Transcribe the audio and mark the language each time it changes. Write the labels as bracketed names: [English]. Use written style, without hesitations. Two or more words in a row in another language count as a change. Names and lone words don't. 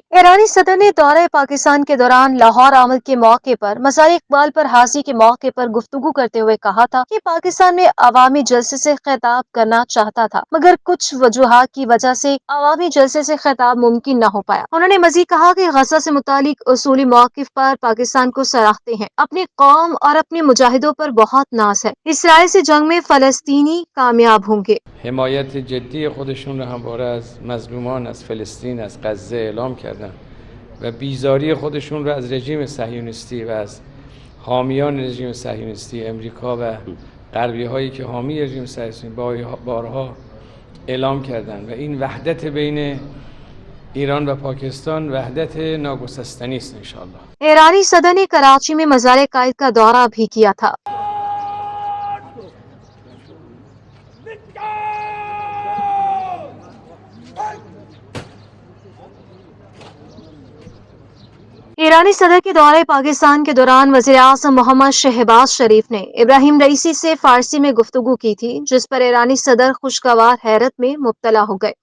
[Urdu] ایرانی صدر نے دورۂ پاکستان کے دوران لاہور آمد کے موقع پر مزار اقبال پر حاضری کے موقع پر گفتگو کرتے ہوئے کہا تھا کہ پاکستان میں عوامی جلسے سے خطاب کرنا چاہتا تھا، مگر کچھ وجوہات کی وجہ سے عوامی جلسے سے خطاب ممکن نہ ہو پایا. انہوں نے مزید کہا کہ غزہ سے متعلق اصولی موقف پر پاکستان کو سراہتے ہیں. اپنی قوم اور اپنے مجاہدوں پر بہت ناز ہے۔ اسرائیل سے جنگ میں فلسطینی کامیاب ہوں گے. [Persian] حمایت جدی خودشون را همواره از مظلومان از فلسطین از غزه اعلام کردن و بیزاری خودشون را از رژیم صهیونیستی و از حامیان رژیم صهیونیستی امریکا و غربی هایی که حامی رژیم صهیونیستی بارها اعلام کردن و این وحدت بین ایران و پاکستان وحدت ناگسستنی است انشاءالله. [Urdu] ایرانی صدر نے کراچی میں مزار قائد کا دورہ بھی کیا تھا. ایرانی صدر کے دورۂ پاکستان کے دوران وزیر اعظم محمد شہباز شریف نے ابراہیم رئیسی سے فارسی میں گفتگو کی تھی، جس پر ایرانی صدر خوشگوار حیرت میں مبتلا ہو گئے.